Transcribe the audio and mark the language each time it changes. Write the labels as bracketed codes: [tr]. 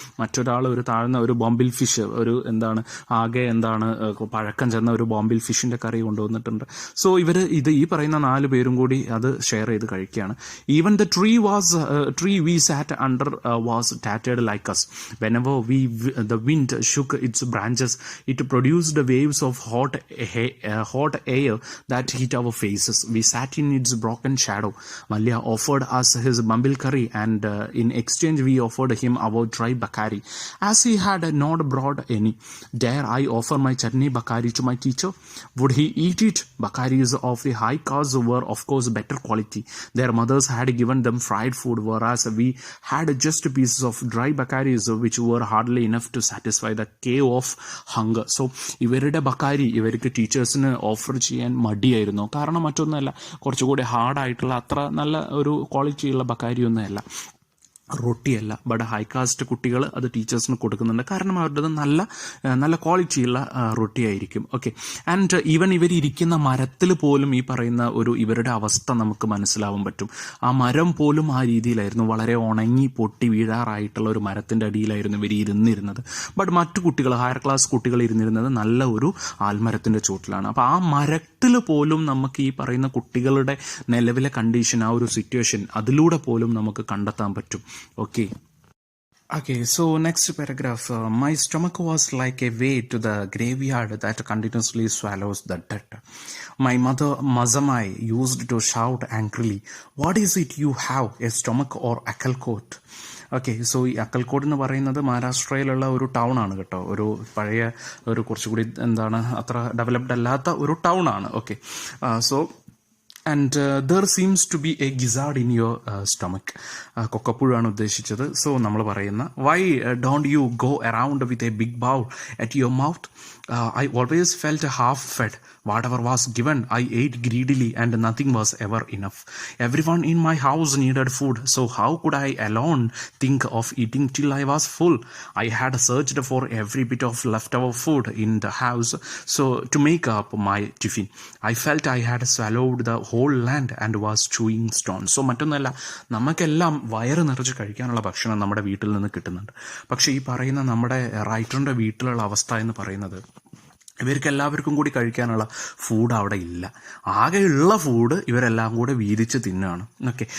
[ml] മറ്റൊരാൾ ഒരു താഴ്ന്ന ഒരു ബോംബിൽ ഫിഷ്, ഒരു എന്താണ് ആകെ എന്താണ് പഴക്കം ചെന്ന ഒരു ബോംബിൽ ഫിഷിൻ്റെ കറി കൊണ്ടുവന്നിട്ടുണ്ട്. സോ ഇവർ ഈ പറയുന്ന 4 പേരും കൂടി അത് ഷെയർ ചെയ്ത് കഴിക്കുകയാണ്. [en] Even the tree we sat under was tattered like us. Whenever the wind shook its branches, it produced waves of hot air that hit our faces. We sat in its broken shadow. Malya offered us his bambil curry, and in exchange we offered him our dry bakari. As he had not brought any, dare I offer my chutney bakari to my teacher? Would he eat it? Bakaris of the high caste were of course better quality. Their mothers had given them fried food, whereas we had just pieces of dry bakaris which were hardly enough to satisfy the cave of hunger. [ml] So ഇവരുടെ ബക്കാരി ഇവർക്ക് ടീച്ചേഴ്സിന് offer ചെയ്യാൻ മടിയായിരുന്നു. കാരണം മറ്റൊന്നുമല്ല, കുറച്ചുകൂടി ഹാർഡായിട്ടുള്ള, അത്ര നല്ല ഒരു ക്വാളിറ്റിയുള്ള ബക്കാരി ഒന്നുമല്ല. റൊട്ടിയല്ല. ബട്ട് ഹൈ കാസ്റ്റ് കുട്ടികൾ അത് ടീച്ചേഴ്സിന് കൊടുക്കുന്നുണ്ട്. കാരണം അവരുടേത് നല്ല ക്വാളിറ്റിയുള്ള റൊട്ടിയായിരിക്കും. ഓക്കെ. ആൻഡ് ഈവൻ ഇവരിയ്ക്കുന്ന മരത്തിൽ പോലും ഈ പറയുന്ന ഇവരുടെ അവസ്ഥ നമുക്ക് മനസ്സിലാവാൻ പറ്റും. ആ മരം പോലും ആ രീതിയിലായിരുന്നു, വളരെ ഉണങ്ങി പൊട്ടി വീഴാറായിട്ടുള്ള ഒരു മരത്തിൻ്റെ അടിയിലായിരുന്നു ഇവർ ഇരുന്നിരുന്നത്. ബട്ട് മറ്റു കുട്ടികൾ, ഹയർ ക്ലാസ് കുട്ടികൾ ഇരുന്നിരുന്നത് നല്ല ഒരു ആൽമരത്തിൻ്റെ ചുവട്ടിലാണ്. അപ്പോൾ ആ മരത്തിൽ പോലും നമുക്ക് ഈ പറയുന്ന കുട്ടികളുടെ നിലവിലെ കണ്ടീഷൻ, ആ ഒരു സിറ്റുവേഷൻ അതിലൂടെ പോലും നമുക്ക് കണ്ടെത്താൻ പറ്റും. [en] Okay, so next paragraph. My stomach was like a way to the graveyard that continuously swallows the dead. My mother, Mazamai, used to shout angrily, "What is it you have, a stomach or Akalkot?" Okay. [ml] So ഈ അക്കൽക്കോട് എന്ന് പറയുന്നത് മഹാരാഷ്ട്രയിലുള്ള ഒരു town ആണ് കേട്ടോ. ഒരു പഴയ കുറച്ചുകൂടി അത്ര ഡെവലപ്ഡ് അല്ലാത്ത ഒരു ടൗൺ ആണ്. Okay. [en] So and there seems to be a gizzard in your stomach. [ml] കൊക്കപ്പുഴാണ് ഉദ്ദേശിച്ചത്. സോ നമ്മൾ പറയുന്ന, [en] why don't you go around with a big bowl at your mouth? I always felt half fed. Whatever was given, I ate greedily, and nothing was ever enough. Everyone in my house needed food, so how could I alone think of eating till I was full? I had searched for every bit of leftover food in the house, so to make up my tiffin. I felt I had swallowed the whole land and was chewing stones. [ml] So മറ്റൊന്നല്ല, നമുക്കെല്ലാം വയറ് നിറച്ച് കഴിക്കാനുള്ള ഭക്ഷണം നമ്മുടെ വീട്ടിൽ നിന്ന് കിട്ടുന്നുണ്ട്. പക്ഷേ ഈ പറയുന്ന നമ്മുടെ റൈറ്ററിൻ്റെ വീട്ടിലുള്ള അവസ്ഥ എന്ന് പറയുന്നത്, ഇവർക്ക് എല്ലാവർക്കും കൂടി കഴിക്കാനുള്ള ഫുഡ് അവിടെ ഇല്ല. ആകെയുള്ള ഫുഡ് ഇവരെല്ലാം കൂടെ വീതിച്ച് തിന്നുകയാണ്. ഓക്കെ.